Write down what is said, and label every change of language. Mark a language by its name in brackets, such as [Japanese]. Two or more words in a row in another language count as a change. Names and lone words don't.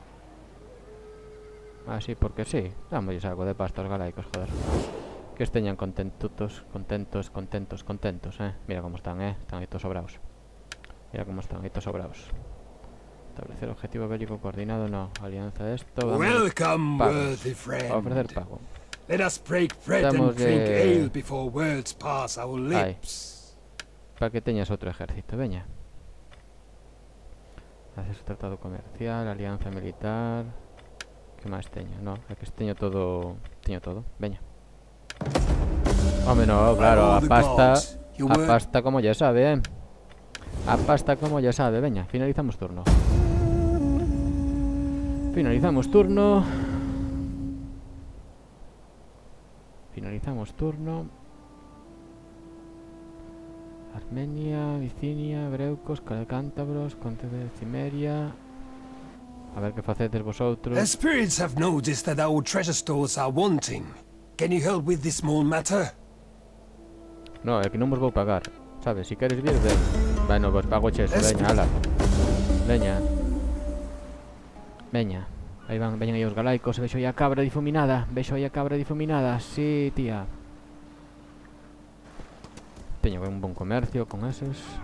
[Galician] Así porque sí, dámosles algo de pasta aos galaicos, joder. Que esteñan contentos, Mira como están, están aí todos sobraos. Mira como están aí todos sobraos. Establecer objetivo bélico coordinado, no. Alianza de esto, [English] Welcome, [Galician] pagos. [English] worthy friend. [Galician] A ofrecer pago. [English] Let us break bread [Galician] Damos [English] and drink de- ale before words pass our lips. [Galician] Para que teñas outro ejército, veña. Haces tratado comercial, alianza militar. Que máis teño? No, é que teño todo, veña. Home, no, claro, a [English] All the [Galician] pasta, [English] gods, you were- [Spanish] como ya sabe, [Galician] A pasta [Spanish] como ya sabe, [Galician] veña, finalizamos turno. Finalizamos turno. Armenia, Bicinia, Breucos, Cántabros, Conte de Cimeria. A ver que facedes vosotros. [English] The spirits have noticed that our treasure stores are wanting. Can you help with this small matter? [Galician] No, é que non vos vou pagar. Sabes, si queres vir, ven. Bueno, pues pago cheso, veña, ala. Veña. Veña. Aí van, veñan aí os galaicos. Vexo aí a cabra difuminada. Vexo aí a cabra difuminada. Sí, tía. Teño un bon comercio con eses.